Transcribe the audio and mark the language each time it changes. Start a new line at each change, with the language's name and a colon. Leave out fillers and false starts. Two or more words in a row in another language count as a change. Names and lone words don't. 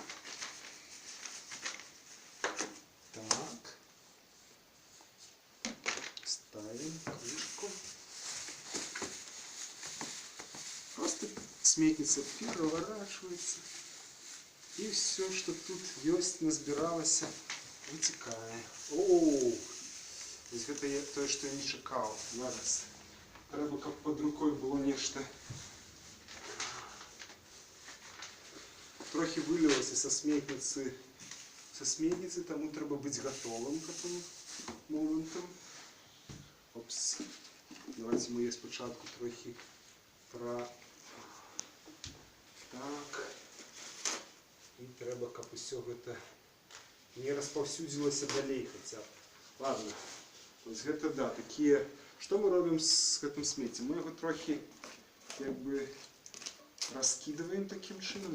Russian: Ставим крышку. Просто сметница переворачивается. И все, что тут есть, назбиралось, вытекает. О, это то, что я не чекал.
Ukrainian: Зараз. Треба,
Russian: как под рукой было нечто. Трохи вылилось со сметницы,
Ukrainian: тому треба
Russian: быть готовым к этому моменту.
Ukrainian: Опс.
Russian: Давайте мы
Ukrainian: її спочатку трохи Так. І треба, щоб усе це не розповсюдилося далей хоча б. Ладно. Ось це, да, такі... Що ми робимо з цим сміттям? Ми його трохи, якби, розкидаємо таким чином.